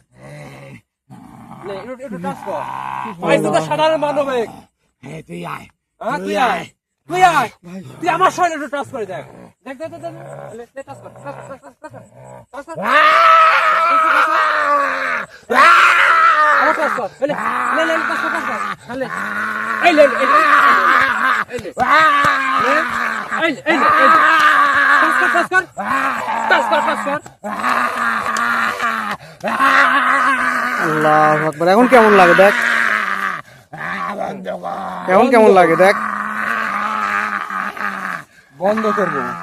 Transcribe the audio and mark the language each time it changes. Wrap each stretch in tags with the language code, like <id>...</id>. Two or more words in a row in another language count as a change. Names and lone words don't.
<bn>নে, একটু টাচ কর। ভাই তো সাধারণ মানবিক। এই তুই আয়, হ্যাঁ, তুই আয়, তুই আয়, তুই আমার শরীরে একটু টাচ করে দেখ। দেখ দেখ দেখ, টাচ কর, টাচ কর, টাচ কর। আবার টাচ কর। লে, লে, লে, টাচ কর, টাচ কর। লে, এই লে, এই লে, এই লে, এই লে, এই লে, এই লে। টাচ কর, টাচ কর, টাচ কর, টাচ কর।</bn> <ar>الله أكبر.</ar> <bn>এখন কেমন লাগে দেখ, এখন কেমন লাগে দেখ। বন্ধ করবো।</bn>